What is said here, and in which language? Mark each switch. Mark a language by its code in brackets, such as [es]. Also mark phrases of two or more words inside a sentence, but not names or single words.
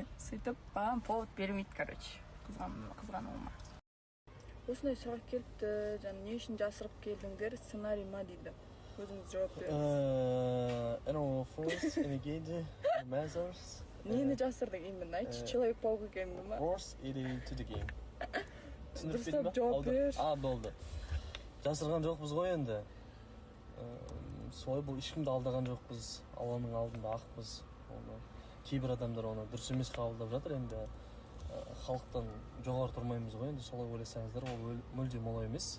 [kk] Сөйтіп, маған повод бермейді, короче, қызғануыма. Осындай сұрақ келіпті, жаңа не үшін жасырып келдіңдер, сценарий ма дейді. Өзіңіз жауап беріңіз. [en] Force, Engage, Mazars. [kk] Нені жасырдың именно? Айтшы, Человек-паук екенді ма? [en] Force или to the game. [kk] Дұрыстап жауап бер. Болды. Жасырған жоқпыз ғой енді. Солай бұл ешкімді алдаған жоқпыз. Алланың алдында ақпыз. Кейбір адамдар оны дұрыс емес қабылдап жатыр енді. Халықтан жоғары тұрмаймыз ғой енді, солай ойласаңыздар, ол мүлдем олай емес.